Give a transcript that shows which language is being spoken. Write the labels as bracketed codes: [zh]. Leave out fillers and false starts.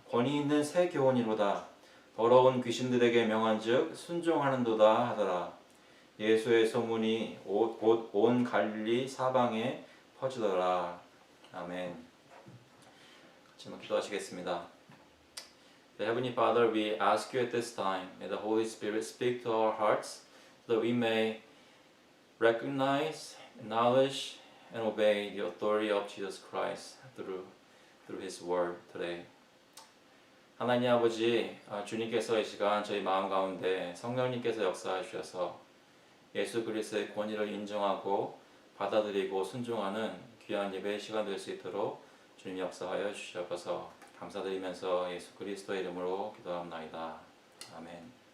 [ko] 권위 있는 새 교훈이로다. 더러운 귀신들에게 명한즉 순종하는도다" 하더라. 예수의 소문이 곧 온 갈릴리 사방에 퍼지더라. 아멘. 같이 한번 기도하시겠습니다. [en] Heavenly Father, we ask you at this time, may the Holy Spirit speak to our hearts, so that we may recognize, acknowledge, and obey the authority of Jesus Christ through His Word today. [ko] 하나님 아버지, 주님께서 이 시간 저희 마음 가운데 성령님께서 역사해 주셔서 예수 그리스도의 권위를 인정하고 받아들이고 순종하는 귀한 예배의 시간 될 수 있도록 주님 역사하여 주시옵소서. 감사드리면서 예수 그리스도의 이름으로 기도합나이다. 아멘.